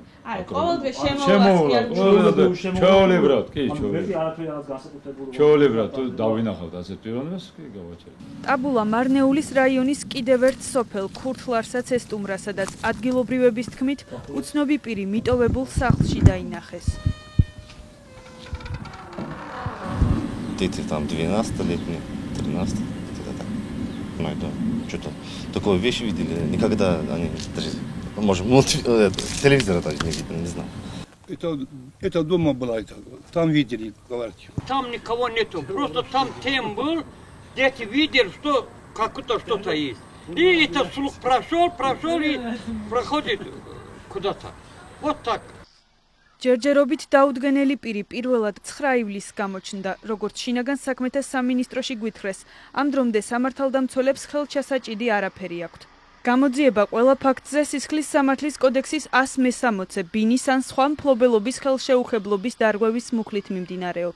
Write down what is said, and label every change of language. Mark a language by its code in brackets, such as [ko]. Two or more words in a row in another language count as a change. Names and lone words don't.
[ka] არა, ყოველდღე შემოვასწრებთ. ჩაოლებრად, კი, ჩაოლებრად თუ დავინახავთ ასეთ პიროვნებას, კი გავაჩერებთ. ტაბულა მარნეულის რაიონის კიდევ ერთ სოფელ ქურთლარსაც ესტუმრა, სადაც ადგილობრივების თქმით, უცნობი პირი მიტოვებულ სახლში დაინახეს. [ru] Дети там 12-летние, 13, где-то так. Ну, это что-то такое вещи видели. Никогда они даже, может, телевизора даже не видели, не знаю. Это дома было, там видели, говорите. Там никого нету, просто там тем был, дети видели, что как-то что-то есть. И этот слух прошел и проходит куда-то. Вот так. [ka] ჯერჯერობით დაუდგენელი პირი პირველად 9 ივლისს გამოჩნდა, როგორც შინაგან საქმეთა სამინისტროში გვითხრეს. ამ დრომდე სამართალდამცველებს ხელჩასაჭიდი არაფერი აქვთ. გამოძიება ყველა ფაქტზე სისხლის სამართლის კოდექსის 160 ბინის ან სხვა მფლობელობის ხელშეუხებლობის დარღვევის მუხლით მიმდინარეობს.